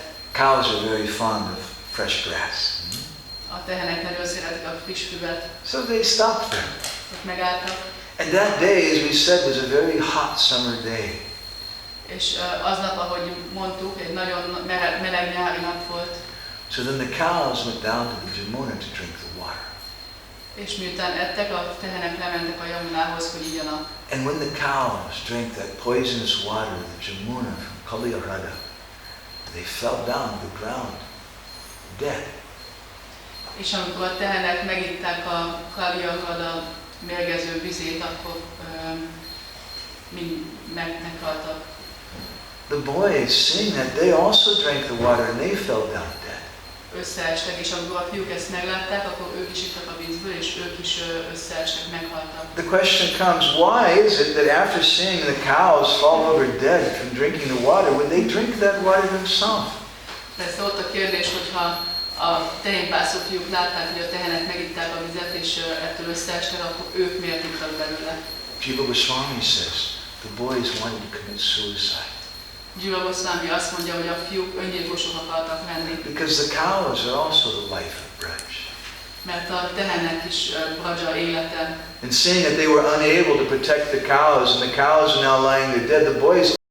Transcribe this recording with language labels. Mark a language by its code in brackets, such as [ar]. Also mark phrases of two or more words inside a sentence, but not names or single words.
[en] Cows are very fond of fresh grass. [hu] A tehenek nagyon szeretik a friss füvet. [en] So they stopped there. [hu] Ott megálltak. [en] And that day, as we said, was a very hot summer day. [hu] És aznap, ahogy mondtuk, egy nagyon meleg nyári nap volt. [en] So then the cows went down to the Jamuna to drink the water. [hu] És miután ettek, a tehenek lementek a Yamunához, hogy igyanak. [en] And when the cows drank that poisonous water, the Jamuna from Kaliyahrada, they fell down to the ground, dead. [hu] És amikor a tehenek megitták a Kaliyahrada mérgező vizét, akkor mind meghaltak. [en] The boys, seeing that, they also drank the water and they fell down dead. [hu] Összeestek, és amikor a fiúk ezt meglátták, akkor ők is ittak a vízből, és ők is összeestek, meghaltak. [en] The question comes, why is it that after seeing the cows fall over dead from drinking the water, would they drink that water themselves? [hu] Persze ott a kérdés, hogyha a tehénpászó fiúk látták, hogy a tehenek megitták a vizet, és ettől összeestek, akkor ők miért ittak belőle? [en] Jiva Goswami says, the boys wanted to commit suicide. [hu] Jiva Goswami azt mondja, hogy a fiúk öngyilkosok akartak lenni. [en] Because the cows are also the life of Braj. [hu] Mert a tehenek is Braja élete. [en] And seeing that they were unable to protect the cows and the cows are now lying there dead, the boys